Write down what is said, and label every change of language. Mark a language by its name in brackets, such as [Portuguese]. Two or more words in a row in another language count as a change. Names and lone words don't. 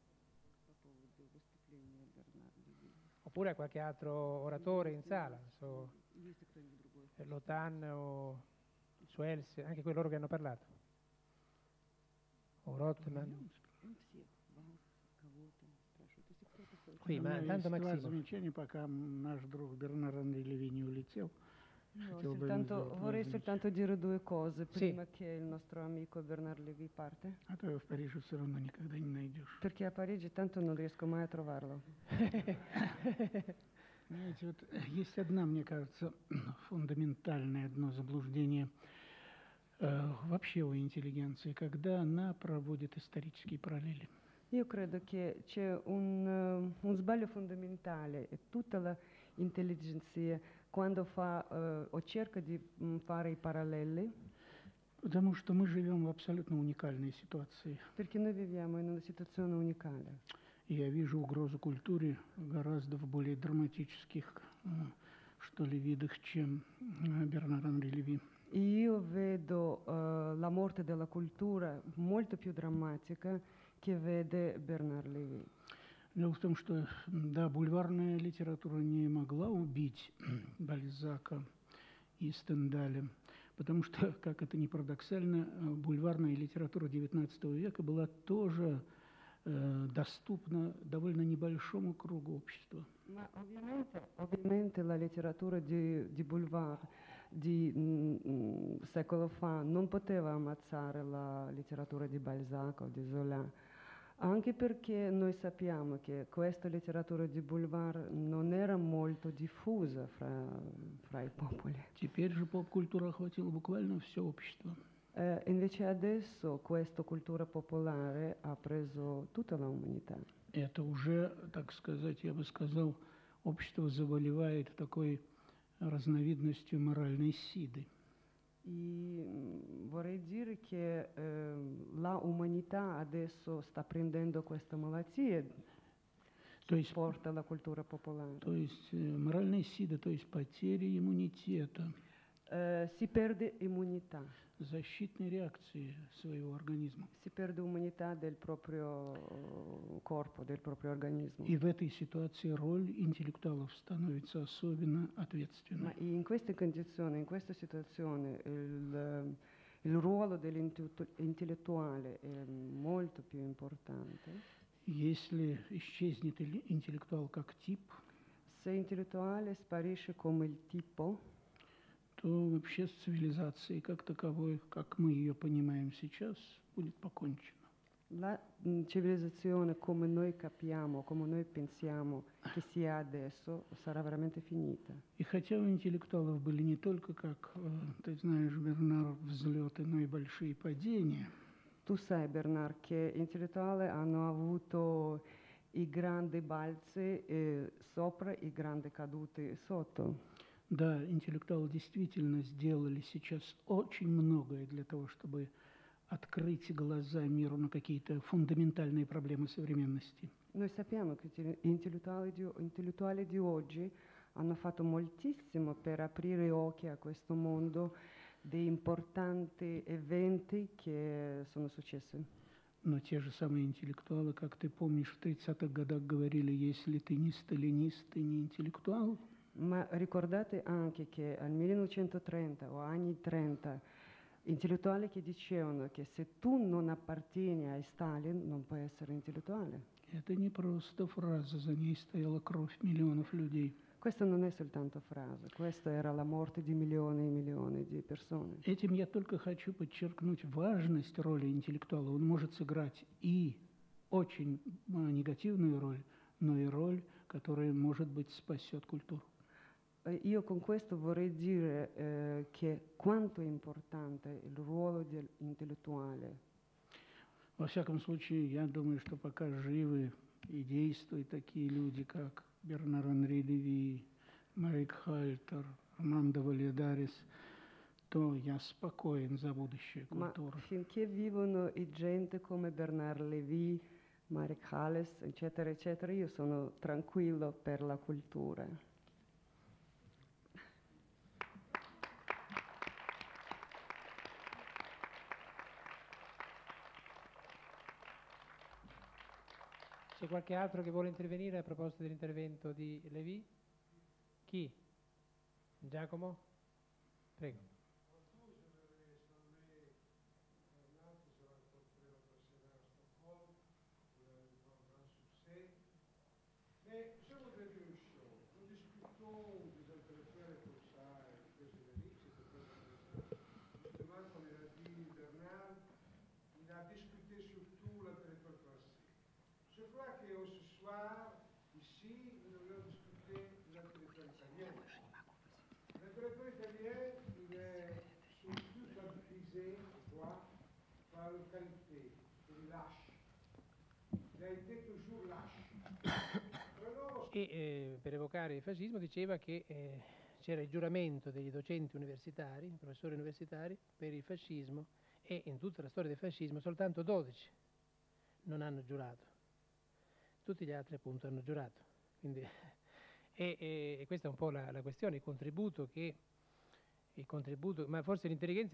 [Italian] oppure a qualche altro oratore in sala, Lotan o Suels, anche quelli loro che hanno parlato, o Rothman. Qui, ma tanto [Russian] Два Maximo. замечания, пока наш друг Бернар Андрей Леви не улетел. [Italian] No, [Russian] Хотел бы ему сделать [Italian] vorrei [Russian] два [Italian] soltanto dire due cose Sì. prima che il nostro amico Bernard Lévy parte, [Russian] А то его в Париже все равно никогда не найдешь. [Italian] perché a Parigi tanto non riesco mai a trovarlo. [Russian] Знаете, вот есть одна, мне кажется, фундаментальное одно заблуждение вообще у интеллигенции, когда она проводит исторические параллели. [Italian] Io credo che c'è un sbaglio fondamentale e tutta intelligenzie, quando fa o cerca di fare i paralleli, [Russian] Потому что мы живем в абсолютно уникальной ситуации. [Italian] perché noi viviamo in una situazione unicale. [Russian] И я вижу угрозу культуре гораздо в более драматических, что ли, видах, чем Бернар-Анри Леви. [Italian] Io vedo la morte della cultura molto più drammatica che vede Bernard Lévy. [Russian] Дело в том, что, да, бульварная литература не могла убить Бальзака и Стендаля, потому что, как это ни парадоксально, бульварная литература XIX века была тоже доступна довольно небольшому кругу общества. [Italian] Ma ovviamente la letteratura di boulevard di secolo fa non poteva ammazzare la letteratura di Balzac o di Zola, anche perché noi sappiamo che questa letteratura di boulevard non era molto diffusa fra i popoli. [Russian] Теперь же поп-культура охватила буквально все общество. [Italian] Invece adesso questa cultura popolare ha preso tutta l'umanità. [Russian] Это уже, так сказать, я бы сказал, общество заболевает такой разновидностью моральной сиды. [Italian] E vorrei dire che la umanità adesso sta prendendo questa malattia [Russian] То [Italian] che [Russian] есть, [Italian] porta alla cultura popolare. [Russian] то есть моральная сида, то есть потеря иммунитета, [Italian] Si perde immunità, [Russian] защитной реакции своего организма. [Italian] si perde immunità del proprio corpo, del proprio organismo. [Russian] И в этой ситуации роль интеллектуалов становится особенно [Italian] Ma [Russian] ответственной. [Italian] in queste condizioni, in questa situazione, il ruolo dell'intellettuale è molto più importante. [Russian] Если исчезнет интеллектуал как тип, [Italian] Se l'intellettuale sparisce come il tipo, [Russian] то вообще с цивилизацией как таковой, как мы ее понимаем сейчас, будет покончено. [Italian] la civilizzazione come noi capiamo, come noi pensiamo che sia adesso, sarà veramente finita. [Russian] И хотя у интеллектуалов были не только, как ты знаешь, Бернар, взлеты, но и большие падения, [Italian] Tu sai, Bernard, che gli intellettuali hanno avuto i grandi balzi sopra e i grandi cadute sotto. [Russian] да, интеллектуалы действительно сделали сейчас очень многое для того, чтобы открыть глаза миру на какие-то фундаментальные проблемы современности. [Italian] Noi sappiamo che gli intellettuali di oggi hanno fatto moltissimo per aprire occhi a questo mondo di importanti eventi che sono successi. [Russian] Но те же самые интеллектуалы, как ты помнишь, в 30-х годах говорили, если ты не сталинист, ты не интеллектуал. [Italian] Ma ricordate anche che al 1930 o anni 30 intellettuali che dicevano che se tu non appartieni a Stalin non puoi essere intellettuale. [Russian] Это не просто фраза, за ней стояла кровь миллионов людей. [Italian] Questa non è soltanto frase, questa era la morte di milioni e milioni di persone. [Russian] Этим я только хочу подчеркнуть важность роли интеллектуала. Он может сыграть и очень негативную роль, но и роль, которая, может быть, спасет культуру. [Italian] Io con questo vorrei dire che quanto è importante il ruolo dell'intellettuale. [Russian] Во всяком случае, я думаю, что пока живы и действуют такие люди, как Бернар-Анри Леви, Марик Хальтер, Армандо Вальядарис, то я спокоен за будущее [Italian] Ma [Russian] культуры. [Italian] finché vivono i gente come Bernard Lévy, Marek Hales, eccetera, eccetera, io sono tranquillo per la cultura. C'è qualche altro che vuole intervenire a proposito dell'intervento di Lévy? Chi? Giacomo? Prego. [French] Mais je voudrais dire une chose. Nous discutons des intellectuels comme ça, et des Lévy, c'était très intéressant. Justement, comme il a dit Bernard, il a discuté surtout l'intellectuel français. Je crois que ce soir, ici, nous allons discuter de l'intellectuel italien. L'intellectuel italien, il est surtout caractérisé, je crois, par une qualité, il est lâche. Il a été toujours lâche. Prenons [Italian] e per evocare il fascismo diceva che c'era il giuramento degli docenti universitari, professori universitari, per il fascismo, e in tutta la storia del fascismo soltanto 12 non hanno giurato, tutti gli altri appunto hanno giurato. Quindi, e questa è un po' la questione, il contributo, ma forse l'intelligenza